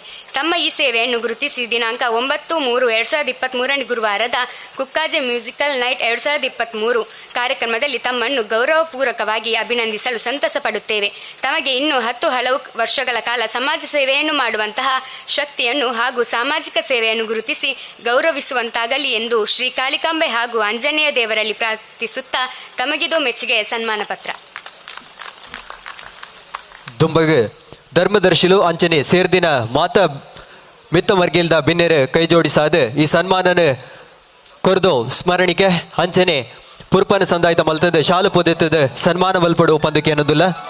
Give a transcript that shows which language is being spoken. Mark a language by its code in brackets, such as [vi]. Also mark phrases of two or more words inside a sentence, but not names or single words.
[kn] ತಮ್ಮ ಈ ಸೇವೆಯನ್ನು ಗುರುತಿಸಿ ದಿನಾಂಕ 9/3/2023 ಗುರುವಾರದ ಕುಕ್ಕಾಜೆ ಮ್ಯೂಸಿಕಲ್ ನೈಟ್ 2023 ಕಾರ್ಯಕ್ರಮದಲ್ಲಿ ತಮ್ಮನ್ನು ಗೌರವಪೂರ್ವಕವಾಗಿ ಅಭಿನಂದಿಸಲು ಸಂತಸ ಪಡುತ್ತೇವೆ. ತಮಗೆ ಇನ್ನೂ 10 ಹಲವು ವರ್ಷಗಳ ಕಾಲ ಸಮಾಜ ಸೇವೆಯನ್ನು ಮಾಡುವಂತಹ ಶಕ್ತಿಯನ್ನು ಹಾಗೂ ಸಾಮಾಜಿಕ ಸೇವೆಯನ್ನು ಗುರುತಿಸಿ ಗೌರವಿಸುವಂತಾಗಲಿ ಎಂದು ಶ್ರೀ ಕಾಳಿಕಾಂಬೆ ಹಾಗೂ ಆಂಜನೇಯ ದೇವರಲ್ಲಿ ಪ್ರಾರ್ಥಿಸುತ್ತಾ ತಮಗಿದೋ ಮೆಚ್ಚುಗೆಯ ಸನ್ಮಾನ ಪತ್ರ. [tcy] ದುಂಬಗೆ ಧರ್ಮದರ್ಶಿಲು ಅಂಚನೆ ಸೇರ್ದಿನ ಮಾತ ಮಿತ್ತ ಮರ್ಗಿಲ್ದ ಬಿನ್ನೆರೆ ಕೈ ಜೋಡಿಸಾದ ಈ ಸನ್ಮಾನನ ಕೊರ್ದು ಸ್ಮರಣಿಕೆ ಅಂಚನೆ ಪುರ್ಪನ ಸಂದಾಯಿತ ಮಲ್ತದ ಶಾಲು ಪೊದೆತ್ತದ ಸನ್ಮಾನ ಮಲ್ಪಡು ಪಂದಕ್ಕೆ ಅನ್ನೋದಿಲ್ಲ.